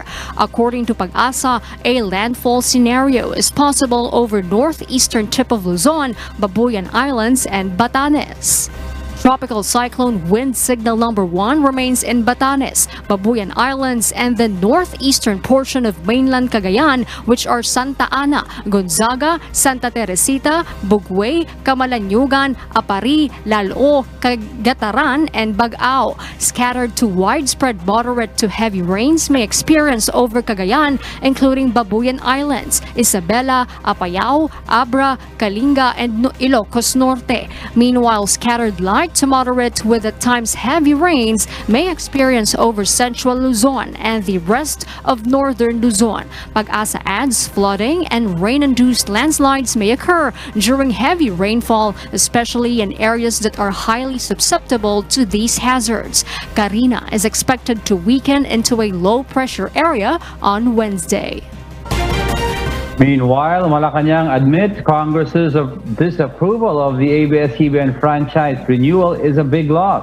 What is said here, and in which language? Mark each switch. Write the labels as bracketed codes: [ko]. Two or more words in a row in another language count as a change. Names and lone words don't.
[en] According to Pag-asa, a landfall scenario is possible over northeastern tip of Luzon, Babuyan Islands, and Batanes. Tropical cyclone wind signal number 1 remains in Batanes, Babuyan Islands, and the northeastern portion of mainland Cagayan, which are Santa Ana, Gonzaga, Santa Teresita, Bugway, Camalanyugan, Apari, Lalo, Cagataran, and Bagao. Scattered to widespread moderate to heavy rains may experience over Cagayan, including Babuyan Islands, Isabela, Apayao, Abra, Kalinga, and Ilocos Norte. Meanwhile, scattered light to moderate with at times heavy rains may experience over central Luzon and the rest of northern Luzon. Pag-asa adds flooding and rain-induced landslides may occur during heavy rainfall, especially in areas that are highly susceptible to these hazards. Karina is expected to weaken into a low-pressure area on Wednesday. Meanwhile, Malacanang admits Congress's disapproval of the ABS-CBN franchise renewal is a big loss.